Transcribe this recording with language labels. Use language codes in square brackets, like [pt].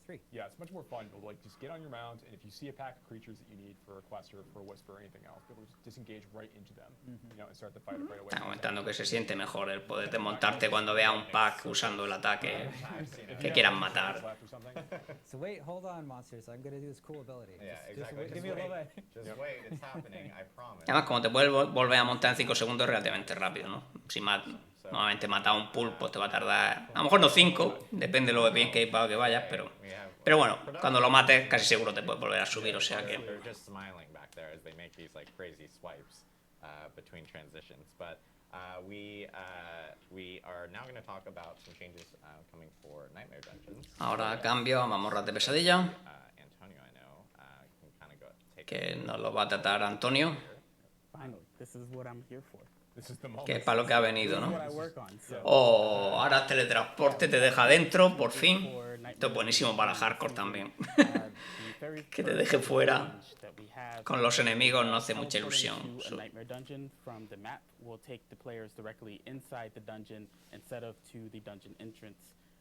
[en] Yeah, it's much more fun to like just get on your mount, and if you see a pack of creatures that you need for a quest or for a whisper or anything else, be able to just disengage right into them, you know, and start the fight right away. [es] Está comentando que se siente mejor el poder desmontarte cuando vea un pack usando el ataque que quieran matar. [en] So wait, hold on, monsters. I'm gonna do this cool ability. Yeah, Just exactly. give me a little bit. Just wait, it's happening, I promise. [es] Además, como te puedes volver a montar en 5 segundos, es relativamente rápido, ¿no? Si normalmente matar a un pulpo te va a tardar, a lo mejor no 5, depende de lo bien que que vayas, pero bueno, cuando lo mates casi seguro te puedes volver a subir, o sea que... [en] They're just smiling back there as they make these like crazy swipes between transitions. But we are now going to talk about some changes coming for Nightmare Dungeons. [es] Ahora cambio a mazmorras de pesadilla, [en] Antonio, I know, can kind of go take [es] que nos lo va a tratar Antonio, [en] Finally, this is what I'm here for. This is the moment. [es] que es para lo que ha venido, [en] This is [es] ¿no? [en] what I work on. So, [es] Oh, ahora teletransporte te deja dentro, por fin. Esto es buenísimo para hardcore también. Que te deje fuera con los enemigos no hace mucha ilusión. [en] A Nightmare Dungeon from the map will take the players directly inside the dungeon instead of to the dungeon entrance.